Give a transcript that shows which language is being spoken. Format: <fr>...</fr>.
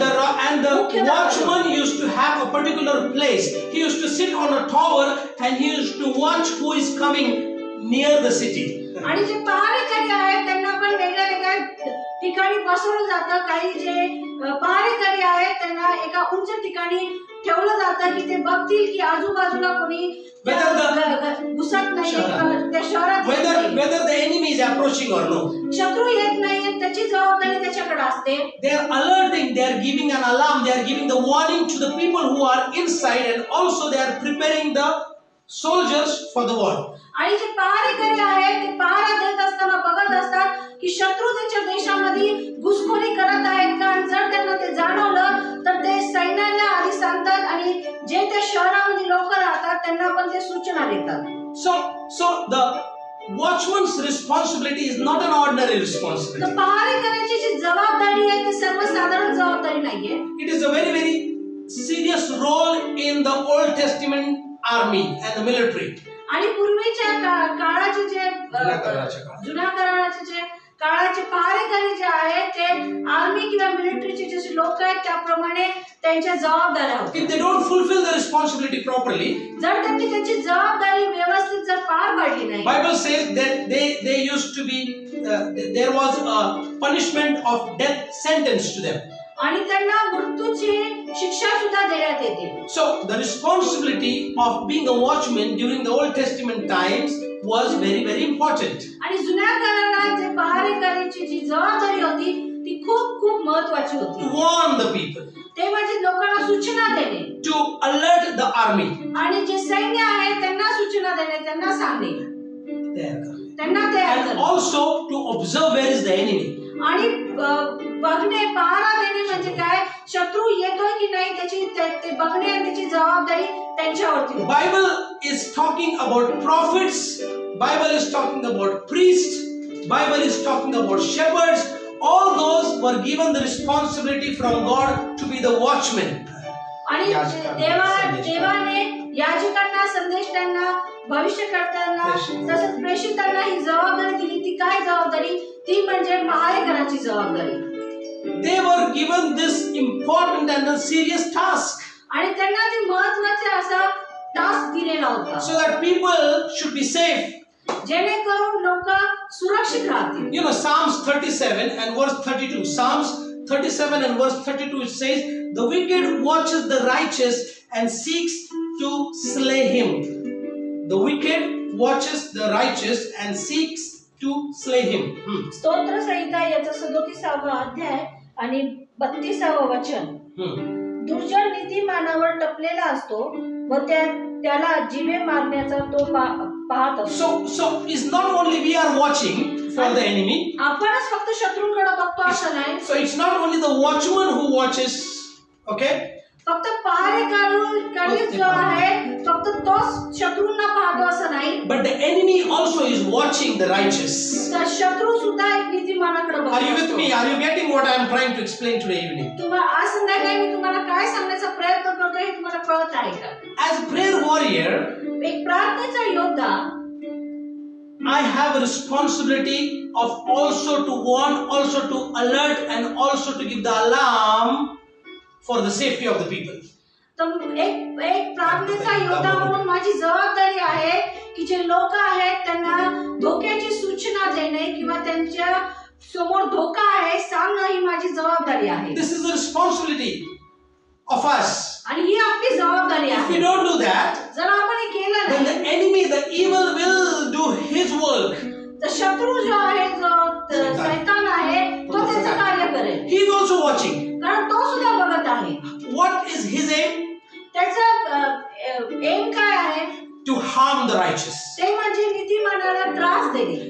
<en>And the watchman used to have a particular place. He used to sit on a tower and he used to watch who is coming near the city.</en> <mr>आणि जे पहारेकरी आहेत त्यांना पण वेगळ्या वेगळ्या ठिकाणी बसवलं जातं. काही जे पहारेकरी आहेत त्यांना एका उंच ठिकाणी ठेवलं जातं की ते बघतील की आजूबाजूला कोणी घुसत नाही, त्या शहरात</mr> <en>whether the enemy is approaching or no.</en> <mr>शत्रू येत नाही त्याची जबाबदारी त्याच्याकडे असते.</mr> <en>They are alerting, they are giving an alarm, they are giving the warning to the people who are inside, and also they are preparing the soldiers for the war.</en> <mr>आणि जे पहारेकरी आहेत ते पहारा देत असताना बघत असतात की शत्रू त्यांच्या देशामध्ये घुसखोरी करत आहेत का, आणि जर त्यांना ते जाणवलं तर ते सैन्याला आधी सांगतात आणि जे त्या शहरामध्ये लोक राहतात त्यांना पण ते सूचना देतात.</mr> <en>So the watchman's responsibility is not an ordinary responsibility.</en> <mr>तर पहारेकऱ्याची जी जबाबदारी आहे ती सर्वसाधारण जबाबदारी नाहीये.</mr> <en>It is a very, very serious role in the Old Testament army and the military.</en> <mr>आणि पूर्वीच्या काळाचे जे जुन्या काळाचे पहारेकरी जे आहेत ते आर्मी किंवा मिलिटरीचे जे लोक आहेत त्याप्रमाणे त्यांच्या जबाबदाऱ्या होत्या.</mr> <en>If they don't fulfill the responsibility properly,</en> <mr>जर त्यांनी त्याची जबाबदारी व्यवस्थित जर पार पाडली नाही,</mr> <en>Bible says that they used to be there was a punishment of death sentence to them.</en> <mr>आणि त्यांना मृत्यूची शिक्षा सुद्धा देण्यात येते.</mr> <en>So the responsibility of being a watchman during the Old Testament times was very, very important.</en> <mr>आणि जुन्या काळात जे पहारेकरीची जी जबाबदारी होती ती खूप महत्त्वाची होती.</mr> <en>To warn the people.</en> <mr>ते म्हणजे लोकांना सूचना देणे.</mr> <en>To alert the army.</en> <mr>आणि जे सैन्य आहे त्यांना सूचना देणे, त्यांना सांगणे, त्यांना तयार करणे.</mr> <en>And also to observe where is the enemy.</en> <mr>आणि बघणे, पहारा देणे म्हणजे काय, शत्रू येतोय की नाही त्याची ते बघणे आणि त्याची जबाबदारी त्यांच्यावरती.</mr> <en>Bible is talking about prophets, Bible is talking about priests, Bible is talking about shepherds. All those were given the responsibility from God to be the watchmen.</en> <mr>आणि देवाने याजकांना, संदेशकांना, भविष्यकर्त्यांना तसंच प्रेषितांना ही जबाबदारी दिली. ती काय जबाबदारी? ती म्हणजे पहारेकराची जबाबदारी.</mr> <en>They were given this important and a serious task.</en> <mr>आणि त्यांना ती महत्त्वाचा असा टास्क दिलेला होता.</mr> <en>So that people should be safe.</en> <mr>जेणेकरून लोक सुरक्षित राहतील.</mr> <en>You know, Psalms 37 and verse 32. Psalms 37 and verse 32 it says, "The wicked watches the righteous and seeks to slay him." The wicked watches the righteous and seeks to slay him.</en> <mr>स्तोत्र संहिता याचा 37वा अध्याय आणि 32वा वचन. दुर्जन नीतिमानावर टपलेला असतो व त्याला जीवे मारण्याचा तो पाहत असतो.</mr> <en>So it's not only we are watching for the enemy.</en> <mr>आपणच फक्त शत्रूंकडे बघतो असं नाही.</mr> <en>So it's not only the watchman who watches, okay?</en> <mr>फक्त पहारेकरी जो आहे फक्त तोच शत्रूंना पाहतो असं नाही.</mr> <en>But the enemy also is watching the righteous.</en> <mr>तर शत्रू सुद्धा एक नीतिमानाकडे बघतो.</mr> <en>Are you with me? Are you getting what I am trying to explain today evening?</en> <mr>तुम्हाला आज संध्याकाळी मी तुम्हाला काय सांगण्याचा प्रयत्न करतोय हे तुम्हाला कळत आहे का?</mr> <en>As a prayer warrior,</en> <mr>एक प्रार्थनेचा योद्धा,</mr> <en>I have a responsibility of also to warn, also to alert, and also to give the alarm for the safety of the people.</en> <mr>तर एक प्रार्थनेचा योद्धा म्हणून माझी जबाबदारी आहे की जे लोक आहेत त्यांना धोक्याची सूचना देणे किंवा त्यांच्या समोर धोका आहे सांगणं ही माझी जबाबदारी आहे.</mr> <en>This is the responsibility of us.</en> <mr>आणि ही आपली जबाबदारी आहे.</mr> <en>If we don't do that,</en> <mr>जर आपण हे केलं</mr> <en>then</en> <mr>नाही,</mr> <en>the enemy, the evil will do his work.</en> <mr>तर शत्रू जो आहे, जो शैतान आहे, तो त्याचं कार्य करेल.</mr> <en>He is also watching.</en> <mr>कारण तो सुद्धा बघत आहे.</mr> <en>What is his aim?</en> <mr>त्याचा एम काय आहे?</mr> <en>to harm the righteous.</en> <mr>ते म्हणजे नीतिमानाला त्रास देणे.</mr>